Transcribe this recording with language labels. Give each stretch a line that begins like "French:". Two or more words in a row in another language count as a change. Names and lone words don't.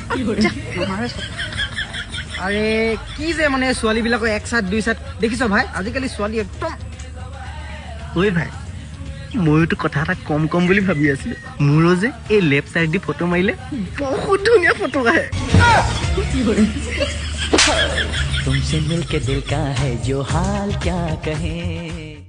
Assamese: আৰে কি যে মানে ছোৱালীবিলাকৰ এক সাইড দুই সাইড দেখিছ ভাই আজিকালি ছোৱালী একদম ঐ ভাই মইতো কথা এটা কম কম বুলি ভাবি আছিলো মোৰো যে এই
English: left side
Assamese: দি ফটো মাৰিলে বহুত ধুনীয়া ফটো আহে
Hindi: तुमसे मिलके दिल का है जो हाल क्या कहे